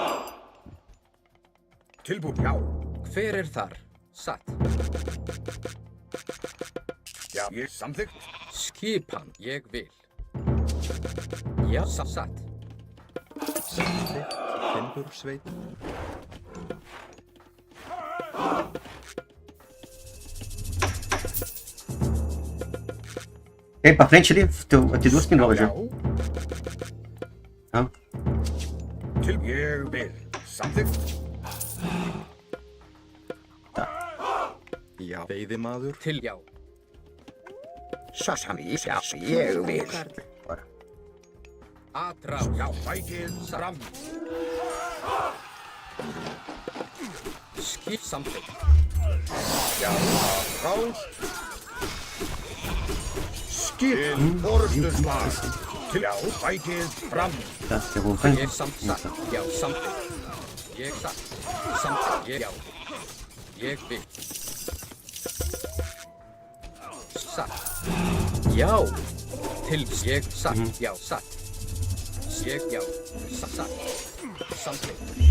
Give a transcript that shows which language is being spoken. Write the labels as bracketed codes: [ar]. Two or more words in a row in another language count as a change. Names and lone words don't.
[is] Tilbúin. Já. Hver er þar? Satt. Já, ég samþykkt. Skipan, ég vil. Já, satt. Samþykkt. Timbursveit. [pt] E aí, pra frente ali, tem duas pinolas já. Tá? [is] Til ég vil. Samþykkt. Já. Veiðimaður. Til já. Sasami, ég vil. Karl. [pt] Bora. [is] Atrás. Já, fækið fram. Samþykkt. Já, frás. Skip. Orðurslag. Til já, fækið fram. [pt] Tá, quer voltar? [is] Ég satt. Já, samþykkt. Ég satt. Samþykkt. Ég já. Ég vil. Satt. Já. Til ég satt. Já, satt. Ég já. Satt. Samþykkt.